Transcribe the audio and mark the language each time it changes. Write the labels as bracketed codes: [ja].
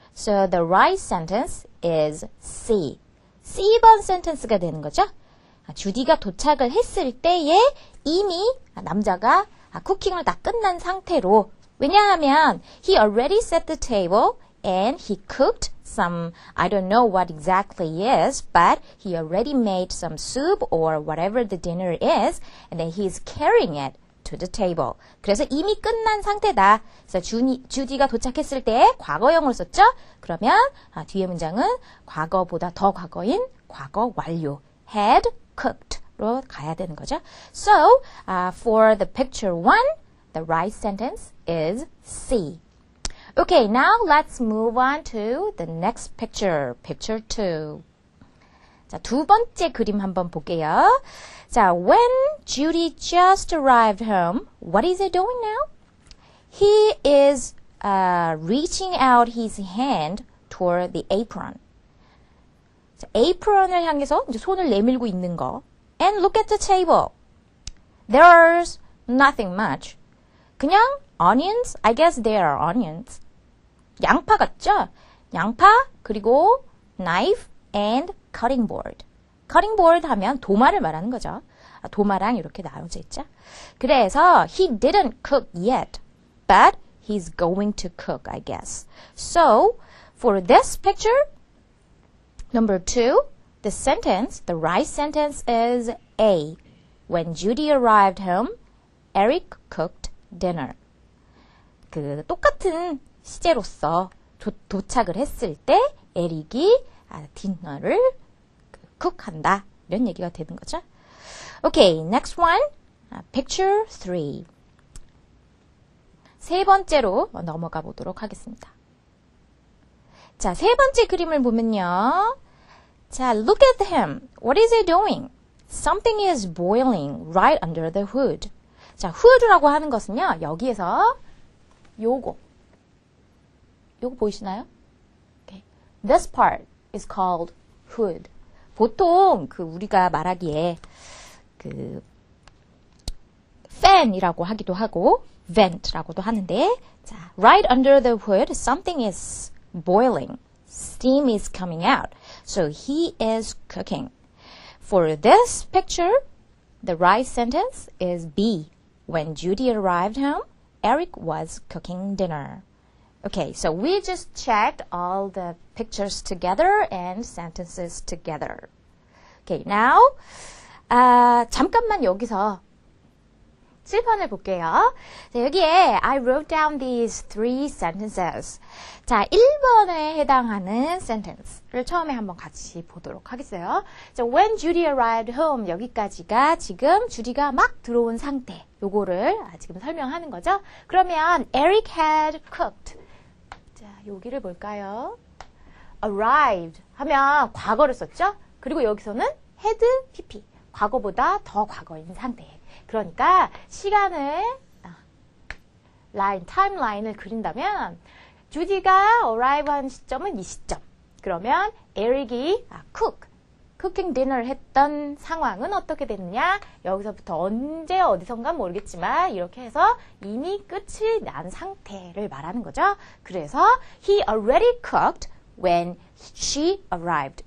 [en] So the right sentence is C. [ko] C번 sentence가 되는 거죠. 주디가 도착을 했을 때에 이미 남자가 쿠킹을 다 끝난 상태로, 왜냐하면 [en] he already set the table and he cooked some, I don't know what exactly is, but he already made some soup or whatever the dinner is, and then he's carrying it to the table. [ko] 그래서 이미 끝난 상태다. 그래서 주디가 도착했을 때 과거형을 썼죠? 그러면 뒤에 문장은 과거보다 더 과거인 과거 완료. [en] had cooked [ko] 로 가야 되는 거죠. [en] So, for the picture 1, the right sentence is C. Okay, now let's move on to the next picture, picture 2. [ko] 자, 두 번째 그림 한번 볼게요. [en] 자, when Judy just arrived home, what is he doing now? He is reaching out his hand toward the apron. [ko] 자, apron을 향해서 이제 손을 내밀고 있는 거. [en] And look at the table. There's nothing much. [ko] 그냥 [en] onions? I guess they are onions. [ko] 양파 같죠? 양파, 그리고 [en] knife and cutting board. [ko] cutting board 하면 도마를 말하는 거죠. 도마랑 이렇게 나눠져 있죠. [en] 그래서 he didn't cook yet, but he's going to cook, I guess. So, for this picture, number 2, the sentence, the right sentence is A. When Judy arrived home, Eric cooked dinner. [ko] 그 똑같은 시제로서 도착을 했을 때 에릭이 디너를 쿡한다. 이런 얘기가 되는 거죠. [en] Okay, next one. Picture 3. [ko] 세 번째로 넘어가 보도록 하겠습니다. 자, 세 번째 그림을 보면요. [en] 자, look at him. What is he doing? Something is boiling right under the hood. [ko] 자, hood라고 하는 것은요. 여기에서 요거 보이시나요? [en] Okay. This part is called hood. [ko] 보통 우리가 말하기에 fan이라고 하기도 하고 vent라고도 하는데, [en] 자, right under the hood, something is boiling. Steam is coming out. So he is cooking. For this picture, the right sentence is B. When Judy arrived home, Eric was cooking dinner. Okay, so we just checked all the pictures together and sentences together. [ko] Okay, now, 잠깐만 여기서 칠판을 볼게요. [en] 자, 여기에 I wrote down these 3 sentences. [ko] 자, 1번에 해당하는 sentence를 처음에 한번 같이 보도록 하겠어요. 자, [en] when Judy arrived home, [ko] 여기까지가 지금 주디가 막 들어온 상태. 요거를 지금 설명하는 거죠. [en] 그러면 Eric had cooked. [ko] 자, 여기를 볼까요? arrived 하면 과거를 썼죠? 그리고 여기서는 had pp. 과거보다 더 과거인 상태. 그러니까 시간을 타임라인을 그린다면 주디가 arrive 한 시점은 이 시점. 그러면 에릭이 쿠킹 디너를 했던 상황은 어떻게 됐느냐? 여기서부터 언제 어디선가 모르겠지만 이렇게 해서 이미 끝이 난 상태를 말하는 거죠. [en] 그래서 he already cooked when she arrived.